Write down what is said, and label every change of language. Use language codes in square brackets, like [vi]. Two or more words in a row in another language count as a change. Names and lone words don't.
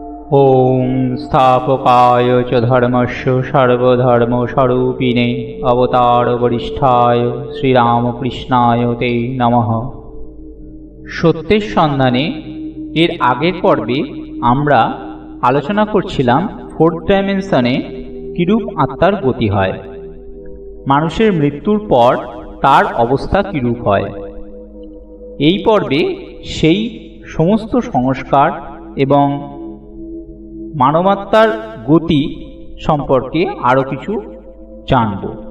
[sa] ॐ स्थापकाय च धर्मस्य सर्वधर्मस्वरूपिणे अवतारवरिष्ठाय শ্রীরামকৃষ্ণায় ते नमः। [bn] সত্যের সন্ধানে এর আগের পর্বে আমরা আলোচনা করছিলাম [en] fourth dimension [bn] কিরূপ আত্মার গতি হয়, মানুষের মৃত্যুর পর তার অবস্থা কিরূপ হয়। এই পর্বে সেই সমস্ত সংস্কার এবং মানবাত্মার গতি সম্পর্কে আরও কিছু জানব।